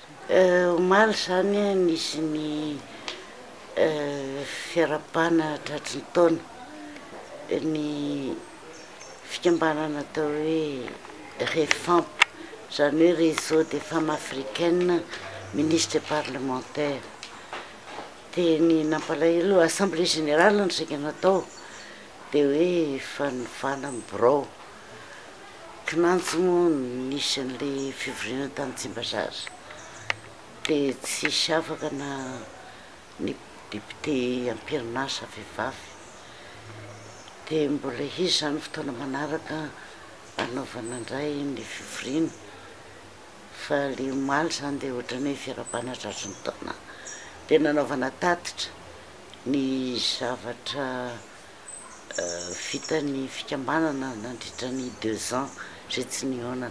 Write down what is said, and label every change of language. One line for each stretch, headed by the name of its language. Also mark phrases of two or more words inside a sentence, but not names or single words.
Malagasy: Omaly zany nisy ny fiarabana tratry ny taona ny fikambanana atao hoe REFAMP, zany hoe
French: réseau des femmes africaines ministres et parlementaires.
Malagasy: De ny nampalahelo
French: assemblée générale
Malagasy: no saika natao de hoe fanovana birao kinanjo moa nisy an'le fivoriana tany Tsimbazaza de tsisy afaka na ny député Amperinasa vehivavy de mbola izy zany fotoana manaraka anaovana indray ny fivoriana fa le omaly zany de ohatrany hoe fiarabana tratry ny taona de nanaovana tatitra ny zavatra vitan'ny fikambanana nandritra ny 2 ans zay tsy nihonana.